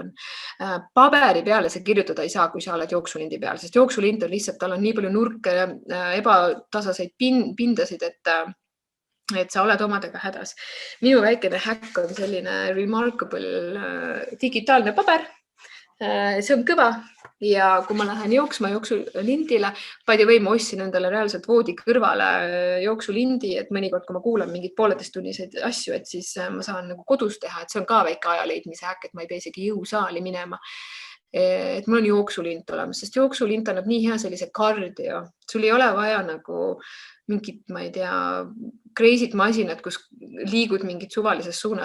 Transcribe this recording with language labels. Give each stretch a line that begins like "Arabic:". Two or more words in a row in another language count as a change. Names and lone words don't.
Estonian: Paberi peale sa kirjutada ei saa, kui sa oled jooksulindi peal, sest jooksulind on lihtsalt, tal on nii palju nurke, ebatasaseid pindasid, et sa oled omadega hädas. Minu väikene häkk on selline remarkable digitaalne paber. See on kõva ja kui ma lähen jooksma jooksulindile,
English: by the way,
Estonian: ma ostsin endale reaalselt voodi kõrvale jooksulindi, et mõnikord, kui ma kuulan mingid 1,5-tunniseid asju, et siis ma saan nagu kodus teha, et see on ka väike ajaleidmise häkk, et ma ei pea isegi jõusaali minema. Et mul on jooksulind olemas, sest jooksulind annab nii hea sellise kardio. Sul ei ole vaja nagu mingit, ma ei tea, crazy't masinat, kus liigud mingit suvalises suunas.